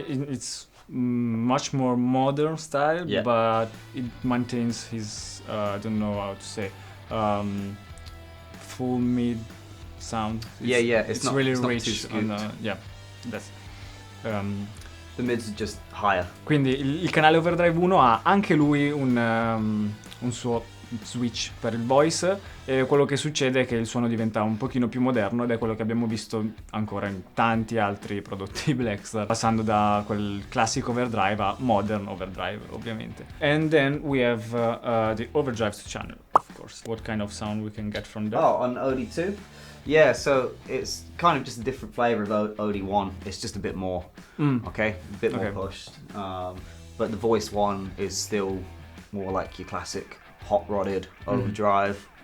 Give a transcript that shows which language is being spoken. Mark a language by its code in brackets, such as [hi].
[en] It's much more modern style, Yeah. but it maintains his I don't know how to say full mid sound. It's not, really it's not rich. too scooped. That's The mids are just higher. [it] quindi il canale Overdrive 1 ha anche lui un suo switch per il voice, e quello che succede è che il suono diventa un pochino più moderno, ed è quello che abbiamo visto ancora in tanti altri prodotti Blackstar, passando da quel classico overdrive a modern overdrive, ovviamente. [en] And then we have the overdrive channel, of course. What kind of sound we can get from that? Oh, on OD2? Yeah, so it's kind of just a different flavor of OD1. It's just a bit more, okay? A bit more pushed. But the voice one is still more like your classic hot rodded overdrive.